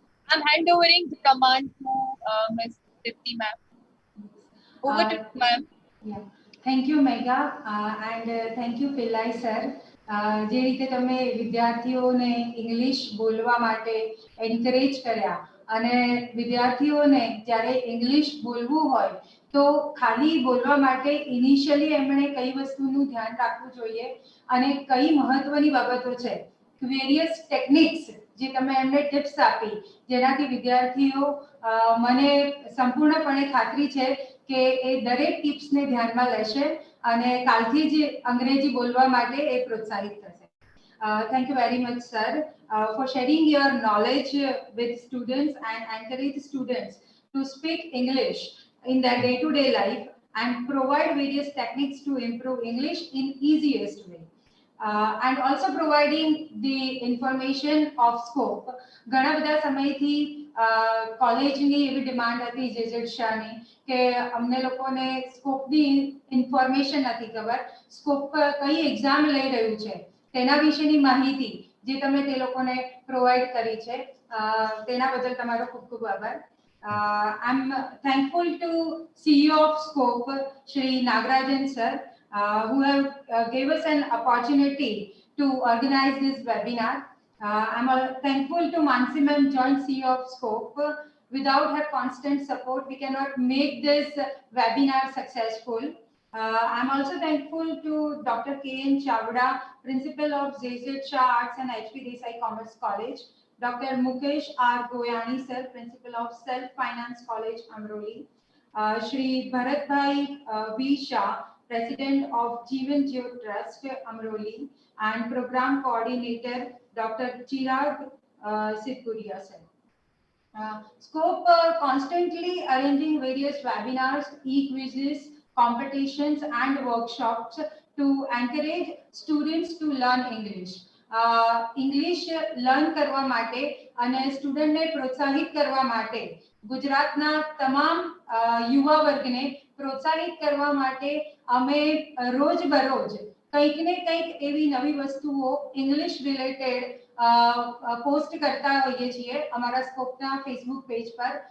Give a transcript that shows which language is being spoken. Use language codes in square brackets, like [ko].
[en] I'm handovering the command to Ms. Dipti ma'am. Over to you, ma'am. Yeah. Thank you, Megha, and thank you, Pillai sir. [gu] જે રીતે તમે વિદ્યાર્થીઓને English બોલવા માટે anchorage કર્યા અને વિદ્યાર્થીઓને જ્યારે ઇંગ્લિશ બોલવું હોય તો ખાલી બોલવા માટે ઇનિશિયલી એમણે કઈ વસ્તુનું ધ્યાન રાખવું જોઈએ અને કઈ મહત્વની બાબતો છે, વેરિયસ ટેકનિક્સ જે તમે એમને ટિપ્સ આપી જેનાથી વિદ્યાર્થીઓ મને સંપૂર્ણપણે ખાતરી છે કે એ દરેક ટિપ્સને ધ્યાનમાં લેશે અને કાલથી જ અંગ્રેજી બોલવા માટે એ પ્રોત્સાહિત થશે. [en] Thank you very much, sir, for sharing your knowledge with students and encourage students to speak English in their day-to-day life and provide various techniques to improve English in easiest way. And also providing the information of scope. [gu] ઘણા બધા સમયથી કોલેજની એવી demand હતી જેજેડ શાહની કે અમને લોકોને સ્કોપની ઇન્ફોર્મેશન નથી ખબર, સ્કોપ કઈ એક્ઝામ લઈ રહ્યું છે તેના વિશેની માહિતી જે તમે તે લોકોને પ્રોવાઈડ કરી છે તેના બદલ તમારો ખૂબ ખૂબ આભાર. [en] I'm thankful to CEO of Scope, Shri Nagarajan sir, who have gave us an opportunity to organize this webinar. I'm thankful to Mansi ma'am, joint CEO of Scope. Without her constant support, we cannot make this webinar successful. I'm also thankful to Dr. K.N. Chavda, Principal of ZZ Shah Arts and HP Desai Commerce College, Dr. Mukesh R. Goyani sir, Principal of Self Finance College, Amroli, Shri Bharat Bhai V. Shah, President of Jeevan Jyot Trust, Amroli, and Program Coordinator, Dr. Chirag Sitpuria sir. Scope constantly arranging various webinars, e-quizzes, competitions and workshops to encourage students to learn English. [gu] English learn કરવા માટે અને સ્ટુડન્ટને પ્રોત્સાહિત કરવા માટે ગુજરાતના તમામ યુવા વર્ગને પ્રોત્સાહિત કરવા માટે અમે રોજ બરોજ કંઈક ને કંઈક એવી નવી વસ્તુઓ ઇંગ્લિશ રિલેટેડ પોસ્ટ કરતા હોઈએ છીએ અમારા સ્કોપના ફેસબુક પેજ પર.